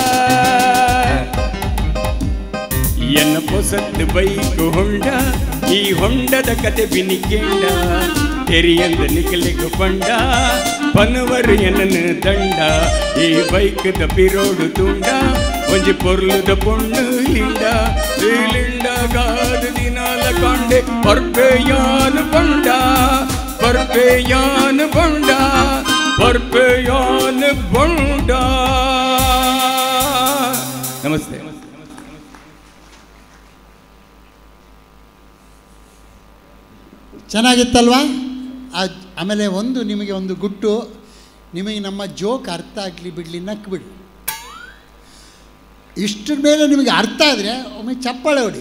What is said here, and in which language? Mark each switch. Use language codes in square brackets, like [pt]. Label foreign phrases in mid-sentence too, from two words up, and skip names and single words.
[tcy] ಎನ್ನ ಪೊಸತ್ ಬೈಕು ಹೊಂಡ ಈ ಹೊಂಡದ ಕತೆ ಬಿನಿಕೇಂಡ ತೆರಿಯಂದ ನಿಕಲಿಗು ಪಂಡ ಪನವರು ಎನ್ನನು ದಂಡ ಈ ಬೈಕ್ ತಪ್ಪಿರೋಡು ತುಂಡ ಒಂಜಿ ಪೊರ್ಲುದ ಪೊಣ್ಣು ಲಿಂಡ ಲಿಂಡ ಗಾದ ದಿನಾಲ ಕಾಂಡೆ ಪರ್ಪೆಯಾನು ಬಂಡ ಪರ್ಪೆಯಾನು ಬಂಡ ಪರ್ಪೆಯಾನು ಬಂಡ. [kn] ನಮಸ್ತೆ. ಚೆನ್ನಾಗಿತ್ತಲ್ವಾ? ಆಮೇಲೆ ನಿಮಗೆ ಒಂದು ಗುಟ್ಟು, ನಿಮಗೆ ನಮ್ಮ ಜೋಕ್ ಅರ್ಥ ಆಗಲಿ ಬಿಡಲಿ ನಕ್ಬಿಡಿ. ಇಷ್ಟರ ಮೇಲೆ ನಿಮಗೆ ಅರ್ಥ ಆದರೆ ಒಮ್ಮೆ ಚಪ್ಪಾಳೆ ಹೊಡೀರಿ.